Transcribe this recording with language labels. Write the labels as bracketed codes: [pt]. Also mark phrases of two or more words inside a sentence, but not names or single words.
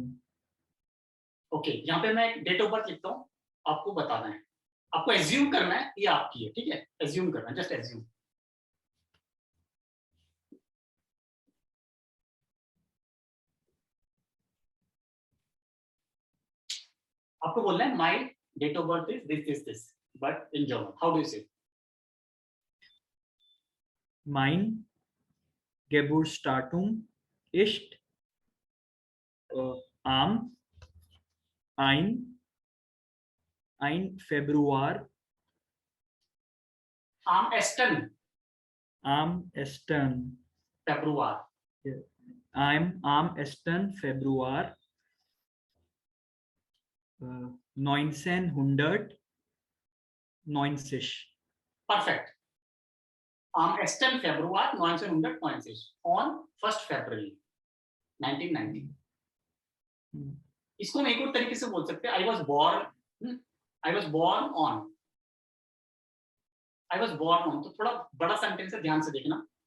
[hi] ओके, यहाँ पे मैं [en] date of birth [hi] लिखता हूँ, आपको बताना है, आपको एज्यूम करना है ये आपकी है, ठीक है, एज्यूम करना है, [en] just assume. [hi] आपको बोलना है [en] my date of birth is this, but in German how do you say? [de] Mein Geburtsdatum ist am 1 Februar am 1. Februar। am 1. Februar 1990. Perfect। am 1. Februar 1990 [en] on 1st February 1990। [hi] इसको हम एक और तरीके से बोल सकते हैं, [en] I was born on. [hi] तो थोड़ा बड़ा सेंटेंस है, ध्यान से देखना।